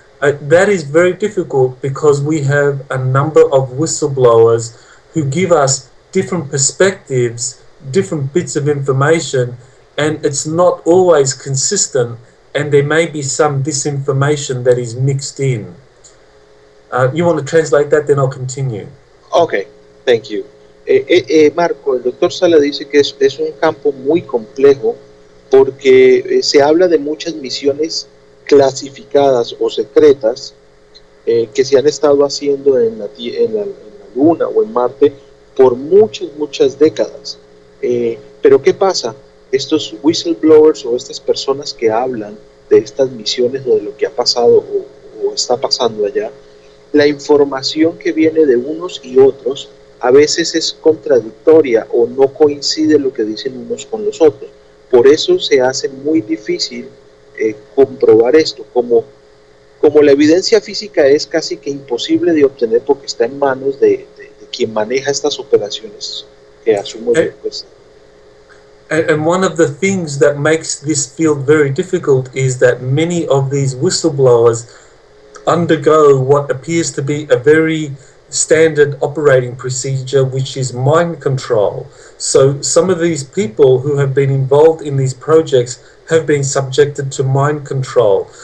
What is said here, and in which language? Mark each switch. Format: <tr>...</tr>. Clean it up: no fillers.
<en>That is very difficult because we have a number of whistleblowers who give us different perspectives, different bits of information, and it's not always consistent, and there may be some disinformation that is mixed in. You want to translate that, then I'll continue. Okay, thank you.</en> <es>Marco, el doctor Sala dice que es un campo muy complejo porque se habla de muchas misiones clasificadas o secretas que se han estado haciendo en la Luna o en Marte por muchas décadas. Pero ¿qué pasa? Estos whistleblowers o estas personas que hablan de estas misiones o de lo que ha pasado o está pasando allá, la información que viene de unos y otros a veces es contradictoria o no coincide lo que dicen unos con los otros. Por eso se hace muy difícil comprobar esto. Como la evidencia física es casi que imposible de obtener porque está en manos de quien maneja estas operaciones, que asumo yo, pues.</es> <en>And one of the things that makes this field very difficult is that many of these whistleblowers undergo what appears to be a very standard operating procedure, which is mind control. So some of these people who have been involved in these projects have been subjected to mind control.</en>